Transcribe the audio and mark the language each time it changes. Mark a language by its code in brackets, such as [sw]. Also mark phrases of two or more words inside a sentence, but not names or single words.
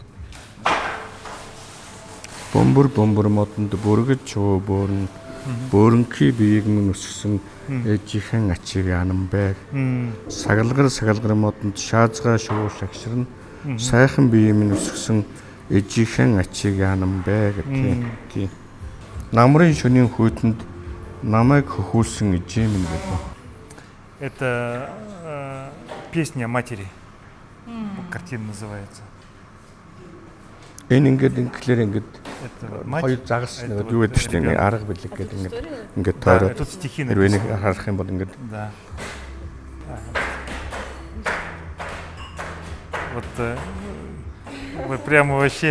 [mn] Бомбөр модонд бүргэж чуу бүрн Бөөрөнхий биеийг минь өсгсөн ээжийнхэн ачиг яанам бэ. Сагалгар модонд шаазгаа шувуу шагширна. Сайхан биеийг минь өсгсөн ээжийнхэн ачиг яанам бэ гэх тийм. Намрын шөнийн хүйтэнд намайг хөхүүлсэн ээжээ минь гэдэг. [ru] Это песня о матери. Картина называется. [mn] Энэ ингээд [ru] Это мать. [mn] хоёр загас [ru] Это [mn] нэг юу [ru] вот [mn] гэдэг чинь [ru] ребенок. [mn] арга билег гэдэг ингээд [ru] Да, [mn] тойроод [ru] тут стихи [mn] хэрвээ нэг [ru] написаны. [mn] харах юм бол ингээд [ru] Да. Вот вы прямо вообще.